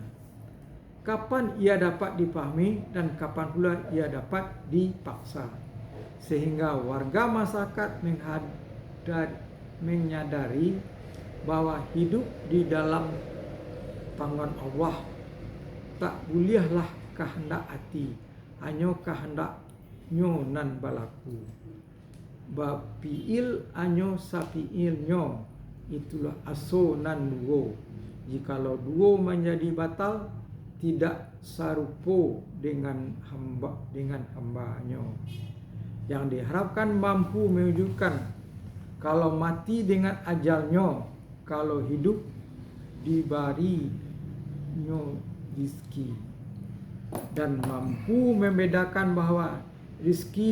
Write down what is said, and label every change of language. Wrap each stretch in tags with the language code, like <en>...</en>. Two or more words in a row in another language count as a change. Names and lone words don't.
<id>Kapan ia dapat dipahami dan kapan pula ia dapat dipaksa, sehingga warga masyarakat menyadari bahwa hidup di dalam tangan Allah tak bolehlah kehendak hati, hanya</id> <min>kehendak nyo nan balaku. Bapiil anyo sapiil nyo, itulah aso nan duo. Jikalau duo menjadi batal, tidak sarupo dengan hamba-nyo.</min> <id>Yang diharapkan mampu mewujudkan kalau mati dengan ajalnya, kalau hidup diberi nyo rizki, dan mampu membedakan bahwa rizki</id>